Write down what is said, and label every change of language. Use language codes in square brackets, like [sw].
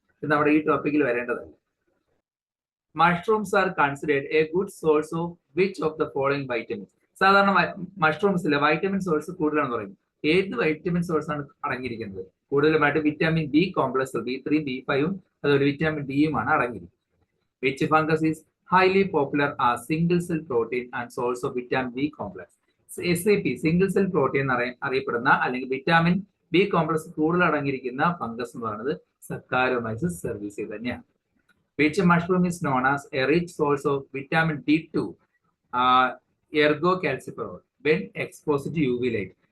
[ml] ഇത് നമ്മുടെ ഈ ടോപ്പിക്കിൽ വരേണ്ടതല്ല. [en] Mushrooms are considered a good source of which of the following vitamins? [ml] സാധാരണ മഷ്റൂംസിലെ വൈറ്റമിൻ സോഴ്സ് കൂടുതലാണെന്ന് പറയും. ഏത് വൈറ്റമിൻ സോഴ്സ് ആണ് അടങ്ങിയിരിക്കുന്നത്? കൂടുതലുമായിട്ട് vitamin B complex, B3, B5 അതുപോലെ വിറ്റാമിൻ Dയുമാണ് അടങ്ങിയിരിക്കുന്നത്. [en] Which fungus is highly popular as single cell protein and source of vitamin B complex? [ml] SCP single cell protein അറിയപ്പെടുന്ന അല്ലെങ്കിൽ വിറ്റാമിൻ B കോംപ്ലക്സ് കൂടുതൽ അടങ്ങിയിരിക്കുന്ന ഫംഗസ് എന്ന് പറയുന്നത് സക്കാരോമൈസസ് സെർവീസി തന്നെയാണ്. [en] Which mushroom is known as a rich source of vitamin D2 ergocalciferol when exposed to UV light?